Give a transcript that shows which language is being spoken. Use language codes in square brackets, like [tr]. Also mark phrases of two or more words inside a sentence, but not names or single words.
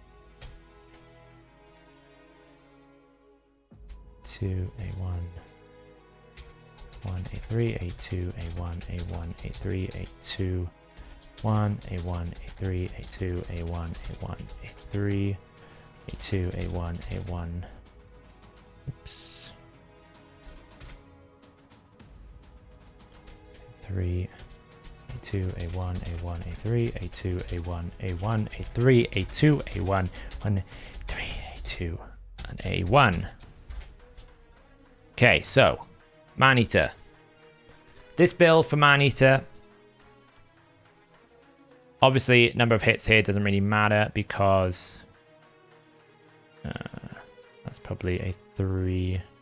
[en] 2 A1, 1 A3, A2, A1, A1, A3, A2, 1 A1, A3, A2, A1, A1, A3, A2, A1, A1. Oops. 3 A2 A1 A1 A3 A2 A1 A1 A3 A2 A1 1 3 A2 and A1. Okay, so Maneater. This build for Maneater, obviously number of hits here doesn't really matter because that's probably a 3.